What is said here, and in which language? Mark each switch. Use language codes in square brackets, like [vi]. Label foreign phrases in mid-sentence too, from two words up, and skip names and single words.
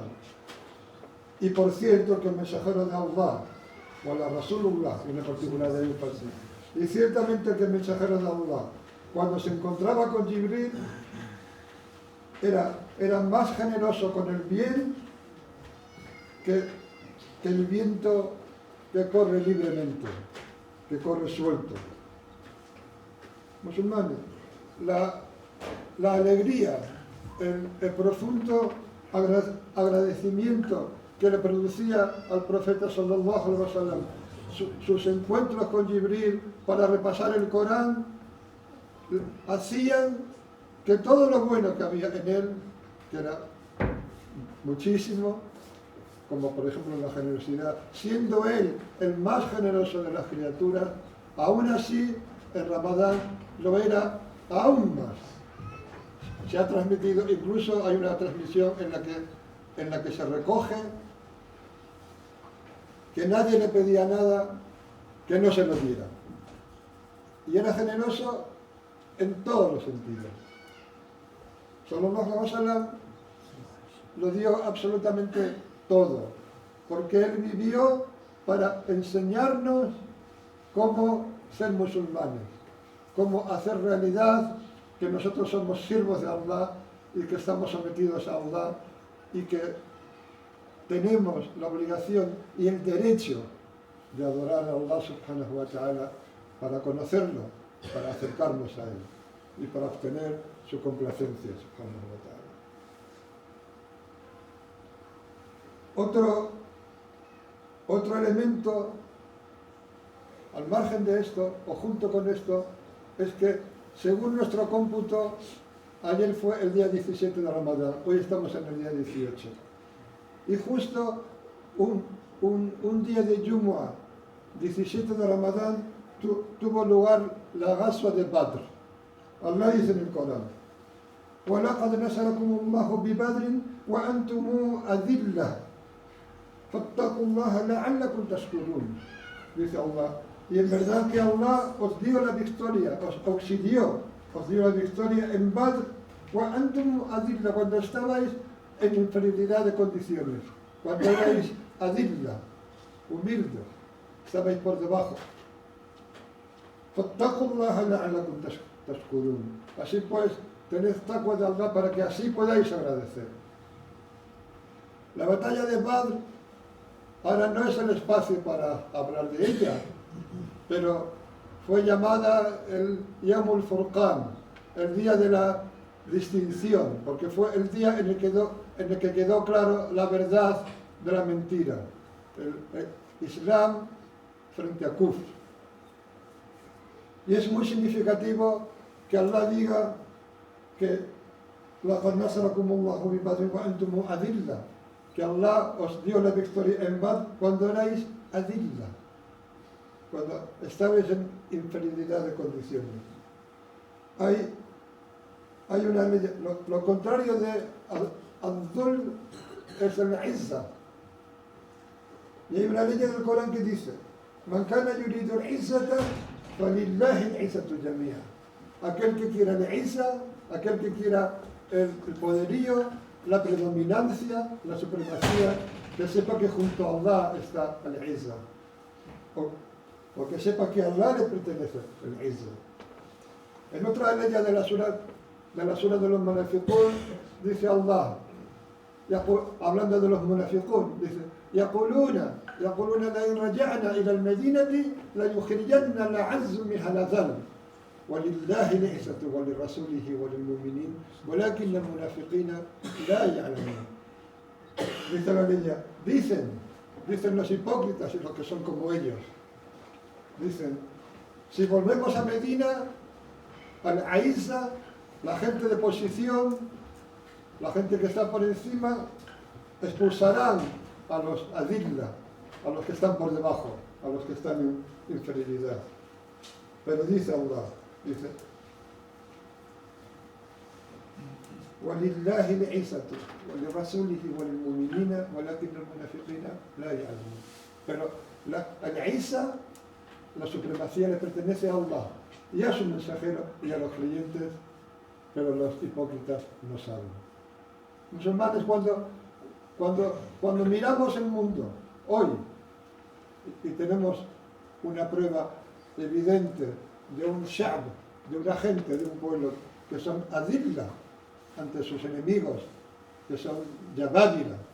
[es] Y por cierto que el mensajero de Allah, o la Rasulullah, en particular de énfasis, y ciertamente que el mensajero de Allah, cuando se encontraba con Jibril, era más generoso con el bien que el viento que corre libremente, que corre suelto. Musulmanes, la alegría, el profundo agradecimiento que le producía al profeta [ar] صلى الله عليه [es] wasallam sus encuentros con Jibril para repasar el Corán, hacían que todo lo bueno que había en él, que era muchísimo, como por ejemplo la generosidad, siendo él el más generoso de las criaturas, aún así en Ramadán lo era aún más. Se ha transmitido, incluso hay una transmisión en la que se recoge que nadie le pedía nada que no se lo diera. Y era generoso en todos los sentidos. [ar] صلى الله عليه وسلم [es] lo dio absolutamente todo, porque él vivió para enseñarnos cómo ser musulmanes, cómo hacer realidad que nosotros somos siervos de Allah y que estamos sometidos a Allah y que tenemos la obligación y el derecho de adorar a Allah [ar] سبحانه وتعالى [es] para conocerlo, para acercarnos a él y para obtener su complacencia [ar] سبحانه وتعالى. [es] Otro elemento al margen de esto, o junto con esto, es que según nuestro cómputo, ayer fue el día 17 de Ramadán, hoy estamos en el día 18. Y justo un día de Jumu'ah, 17 de Ramadán, tuvo lugar la Ghazwa de Badr. Allah dice en el Corán: [ar] وَلَقَدْ نَصَرَكُمُ اللَّهُ بِبَدْرٍ وَأَنْتُمُ أَذِلَّةٌ فَاتَّقُوا اللَّهَ لَعَلَّكُمْ تَشْكُرُونَ. [es] Dice Allah, y en verdad que Allah os dio la victoria, os auxilió, os dio la victoria en Badr, [ar] وَأَنْتُمُ أَذِلَّةٌ, [es] cuando estabais en inferioridad de condiciones, cuando erais adilla, humildes, estabais por debajo. [ar] فاتقوا الله لعلكم تشكرون. [es] Así pues, tened taqwa de Allah para que así podáis agradecer. La batalla de Badr ahora no es el espacio para hablar de ella, pero fue llamada el [ar] يوم الفرقان, [es] el día de la distinción, porque fue el día en el que quedó claro la verdad de la mentira, el Islam frente a Kufr. Y es muy significativo que Allah diga que [ar] لَقَدْ نَصَرَكُمُ اللَّهُ بِبَدْرٍ وَأَنْتُمْ أَذِلَّةٌ, [es] que Allah os dio la victoria en Badr cuando erais adilla, cuando estabais en inferioridad de condiciones. Hay una ley, lo contrario de al-dhul es el izza. Y hay una ley del Corán que dice: [ar] من كان يريد العزة فلله العزة جميعا. [es] Aquel que quiera el izza, aquel que quiera el poderío, la predominancia, la supremacía, que sepa que junto a Allah está el izza. O que sepa que a Allah le pertenece el izza. En otra ley de la sura de los munafiqun, dice Allah, hablando de los munafiqun, dice: [ar] يقولون لئن رجعنا إلى المدينة ليخرجن الأعز منها الأذل ولله العزة ولرسوله وللمؤمنين ولكن المنافقين لا يعلمون. [es] Dice la ley, dicen los hipócritas y los que son como ellos, dicen: si volvemos a Medina, al-Aizza, la gente de posición, la gente que está por encima, expulsarán a los adilla, a los que están por debajo, a los que están en inferioridad. Pero dice Allah, dice: [ar] وَلِلَّهِ الْعِزَّةُ وَلِرَسُولِهِ وَلِلْمُؤْمِنِينَ وَلَكِنَّ الْمُنَافِقِينَ لَا يَعْلَمُونَ. [es] Pero la Izza, la supremacía le pertenece a Allah y a su mensajero y a los creyentes, pero los hipócritas no saben. Musulmanes, cuando miramos el mundo hoy y tenemos una prueba evidente de un sha'b, de una gente, de un pueblo que son adilla ante sus enemigos, que son yabadila,